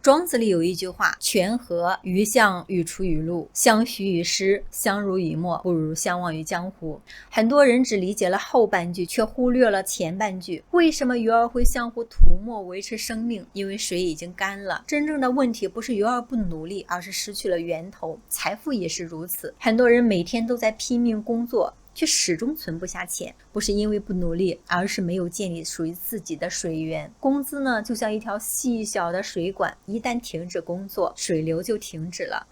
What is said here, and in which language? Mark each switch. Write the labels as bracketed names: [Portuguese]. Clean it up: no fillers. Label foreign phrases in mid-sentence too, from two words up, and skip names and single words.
[Chinese] 莊子裡有一句話，泉河魚象欲出於陸，相許於師，相濡以沫，不如相忘於江湖。很多人只理解了後半句，卻忽略了前半句。為什麼魚兒會相互涂抹維持生命？因為水已經乾了。真正的問題不是魚兒不努力，而是失去了源頭。財富也是如此。很多人每天都在拼命工作， 卻始終存不下錢，不是因為不努力，而是沒有建立屬於自己的水源。工資呢，就像一條細小的水管，一旦停止工作，水流就停止了。